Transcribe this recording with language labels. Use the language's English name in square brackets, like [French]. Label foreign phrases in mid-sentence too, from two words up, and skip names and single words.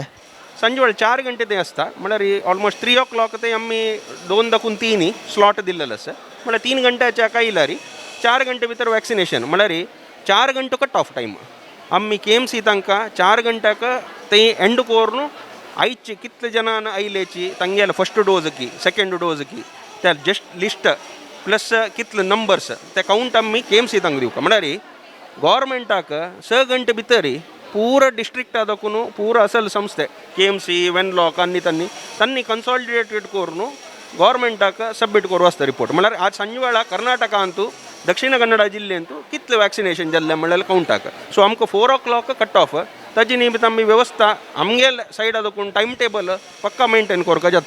[Konkani] संजे वेळ 4 घंटे ते आसता म्हळ्यार [English] almost 3 o'clock [Konkani] ते आमी 2 दाकून 3 स्लॉट दिल्लेलो आसा म्हळ्यार 3 घंट्याच्या हाका येयल्यार 4 घंटे भितर वॅक्सिनेशन म्हळ्यार 4 घंटो [English] cut off time [Konkani] आम्ही KMC तांकां 4 घंट्याक ते एंड करून आयचे कितले जनान आयलेची तांगेले [English] first dose [Konkani] की [English] second dose [Konkani] की त्या [English] just list plus [Konkani] कितले नंबर्स ते काउंट आम्ही KMC तांकां दिवका म्हळ्यार गव्हर्मेंटाक 6 घंटे भितर पूरा डिस्ट्रिक्टा दाखून पूरा असल संस्थे KMC वेनलॉक आनी तांणी कन्सॉलिडेटेड करून गव्हर्मेंटाक सबमीट करूं आसता रिपोर्ट म्हळ्यार आज संजे वेळा कर्नाटका अंतू दक्षिण कन्नड जिल्ह्यांतू कितले वॅक्सिनेशन जाल्ले म्हळ्यार काउंटाक सो आमकां [English] 4 o'clock cut off [Konkani] ताजे निमित्त आमी वेवस्था आमगेल सायडा दाखोवन [English] time table [Konkani] पक्का मेंटेन करपाक जाता